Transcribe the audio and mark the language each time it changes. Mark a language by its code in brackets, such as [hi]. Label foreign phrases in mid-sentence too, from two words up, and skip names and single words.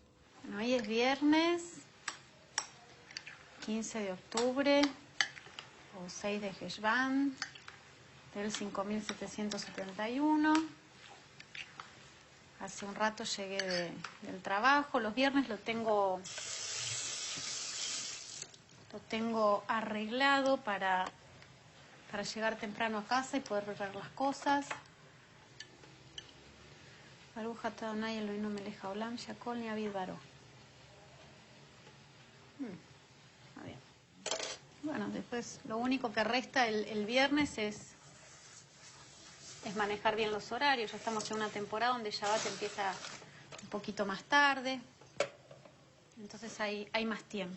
[es] Bueno, hoy es viernes, 15 de octubre, o 6 de Heshvan, del 5771. Hace un rato llegué del trabajo. Los viernes lo tengo arreglado para llegar temprano a casa y poder preparar las cosas. [he] ברוך אתה אדוני אלוהינו מלך העולם שהכל נהיה בדברו. [es] A ver. Bueno, después lo único que resta el viernes es manejar bien los horarios. Ya estamos en una temporada donde Shabbat empieza un poquito más tarde, entonces hay más tiempo.